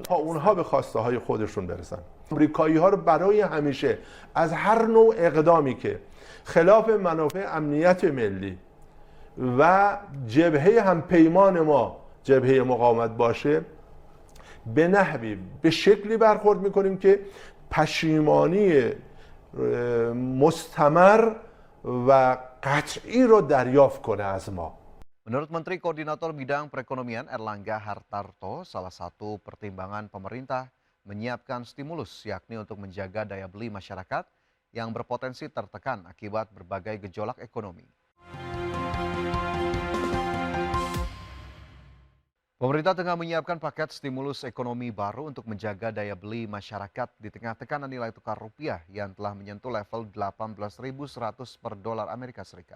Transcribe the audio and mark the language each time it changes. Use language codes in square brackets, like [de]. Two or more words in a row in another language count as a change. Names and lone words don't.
[fa] تا اونها به خواسته های خودشون برسن. آمریکایی ها رو برای همیشه از هر نوع اقدامی که خلاف منافع امنیت ملی و جبهه همپیمان ما، جبهه مقاومت باشه، به نحوی به شکلی برخورد میکنیم که پشیمانی مستمر و قطعی رو دریافت کنه از ما. [id] Menurut Menteri Koordinator Bidang Perekonomian Erlangga Hartarto, salah satu pertimbangan pemerintah menyiapkan stimulus yakni untuk menjaga daya beli masyarakat yang berpotensi tertekan akibat berbagai gejolak ekonomi. Pemerintah tengah menyiapkan paket stimulus ekonomi baru untuk menjaga daya beli masyarakat di tengah tekanan nilai tukar rupiah yang telah menyentuh level 18.100 per dolar Amerika Serikat.